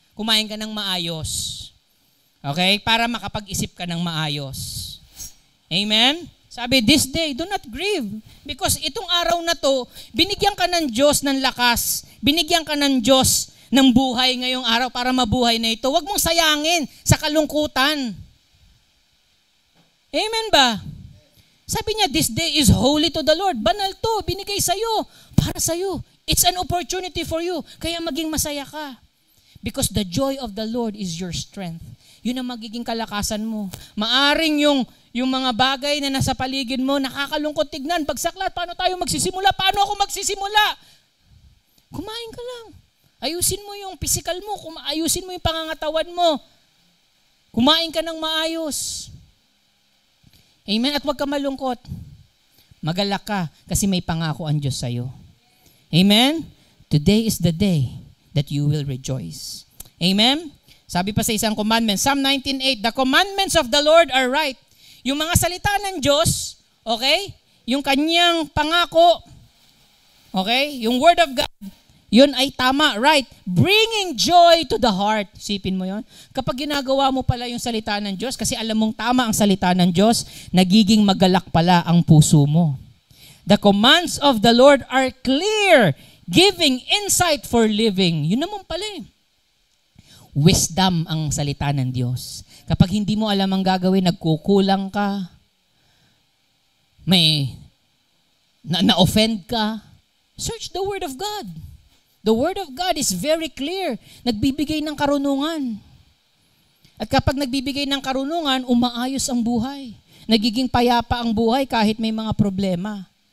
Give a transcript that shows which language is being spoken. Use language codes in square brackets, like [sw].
[tl] Kumain ka ng maayos. Okay? Para makapag-isip ka ng maayos. Amen? Sabi, [en] this day, do not grieve. [tl] Because itong araw na to, binigyan ka ng Diyos ng lakas. Binigyan ka ng Diyos ng buhay ngayong araw para mabuhay na ito. Huwag mong sayangin sa kalungkutan. Amen ba? Sabi niya, [en] this day is holy to the Lord. [tl] Banal to, binigay sa'yo, para sa'yo. [en] It's an opportunity for you. [tl] Kaya maging masaya ka. [en] Because the joy of the Lord is your strength. [tl] Yun ang magiging kalakasan mo. Maaring yung mga bagay na nasa paligid mo, nakakalungkot tignan. Bagsaklat, paano tayo magsisimula? Paano ako magsisimula? Kumain ka lang. Ayusin mo yung physical mo. Ayusin mo yung pangangatawan mo. Kumain ka ng maayos. Amen? At huwag ka malungkot. Magalak ka kasi may pangako ang Diyos sa'yo. Amen? [en] Today is the day that you will rejoice. Amen? [tl] Sabi pa sa isang commandment, [en] Psalm 19:8, the commandments of the Lord are right. [tl] Yung mga salita ng Diyos, okay? Yung kanyang pangako, okay? Yung word of God, yun ay tama, right? [en] Bringing joy to the heart. [tl] Sipin mo yun. Kapag ginagawa mo pala yung salita ng Diyos, kasi alam mong tama ang salita ng Diyos, nagiging magalak pala ang puso mo. [en] The commands of the Lord are clear, giving insight for living. [tl] Yun naman pala eh. Wisdom ang salita ng Diyos. Kapag hindi mo alam ang gagawin, nagkukulang ka, may na-offend ka, [en] search the Word of God. The Word of God is very clear. [tl] Nagbibigay ng karunungan. At kapag nagbibigay ng karunungan, umaayos ang buhay. Nagiging payapa ang buhay kahit may mga problema.